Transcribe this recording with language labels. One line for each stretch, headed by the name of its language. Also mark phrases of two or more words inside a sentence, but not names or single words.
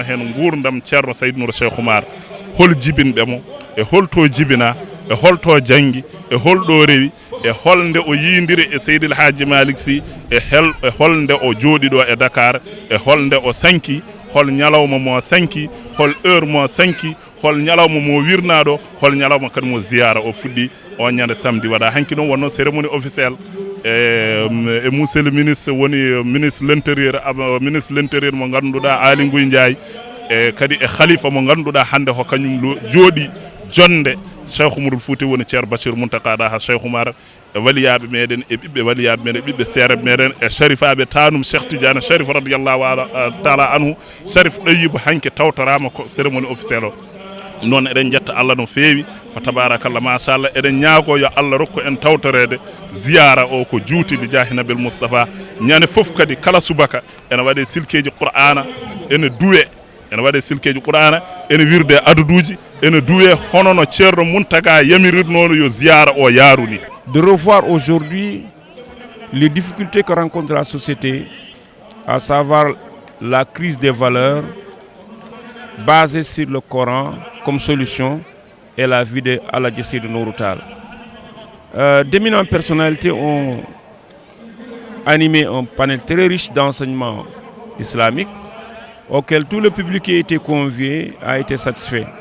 Fula: hen gurdam ceerno Saydou Nourou Cheikh Oumar hol jibinɓemo e holto jibina e holto janggi e holɗo rewi e holnde o yindiri e Seydil Hadji Malick Sy e holnde o jooɗi ɗo e Dakar e holnde o sanki hol ñalawma mo sanki hol heure mo sanki hol ñalawma mo wirnaɗo hol ñalawma kadi mo ziyara o fuɗɗi on ñande samedi waɗa hanki noon wonno
French: cérémonie officielle
Fula: e
French: monsieur le ministre
Fula: woni
French: ministre l'intérieur
Fula: mo ganduɗa Aly Ngouille Ndiaye e kadi e khalifa mo ganduɗa hande ko kañum jooɗi jonde Cheikh Oumarul Fouti woni ceerno Bachir Muntaka ha Cheikh Oumar e waliyaɓe meɗen e ɓiɓɓe waliyaɓe meɗen ɓiɓɓe seereɓe meɗen e sharifaɓe tanum Cheikh Tidiane Sharif
Arabic: رضي الله تعالى عنه
Fula: Sharif ɗayibo hanke tawtorama ko
French: cérémonie officielle
Fula: o noon eɗen jetta Allah no feewi fa
Arabic: تبارك الله ما شاء الله
Fula: eɗen ñaago yo Allah rokku en tawtorede ziyara o ko juuti
Arabic: بجاه النبي المصطفى
Fula: ñande foof kadi kala subaka ene waɗe silkeji Qur'ana ene duwe ene waɗe silkeji Qur'ana ene wirde aduduji ene duwe hono no ceerno Muntaka yamirirnono yo ziyara o yaruni.
French: De revoir aujourd'hui les difficultés que rencontre la société, à savoir la crise des valeurs basée sur le Coran comme solution et la vie de Alhaji Saydou Nourou Tall. D'éminentes personnalités ont animé un panel très riche d'enseignements islamiques auquel tout le public qui a été convié a été satisfait.